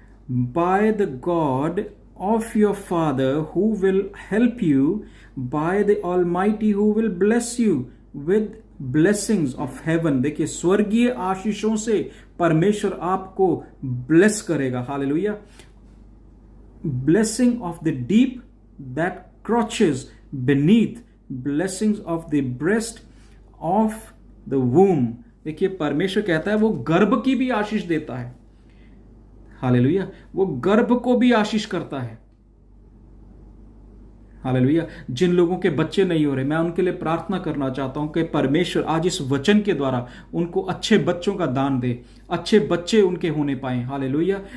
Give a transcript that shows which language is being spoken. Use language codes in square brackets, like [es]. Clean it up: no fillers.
[en] By the God of your father who will help you, by the Almighty who will bless you with blessings of heaven. [hi] देखिए, स्वर्गीय आशीषों से परमेश्वर आपको bless करेगा। Hallelujah. [en] Blessing of the deep that crouches beneath, blessings of the breast of the womb। [hi] देखिए, परमेश्वर कहता है वो गर्भ की भी आशीष देता है। हालेलुया। वो गर्भ को भी आशीष करता है। हालेलुया। जिन लोगों के बच्चे नहीं हो रहे, मैं उनके लिए प्रार्थना करना चाहता हूं कि परमेश्वर आज इस वचन के द्वारा उनको अच्छे बच्चों का दान दे, अच्छे बच्चे उनके होने पाए। हालेलुया।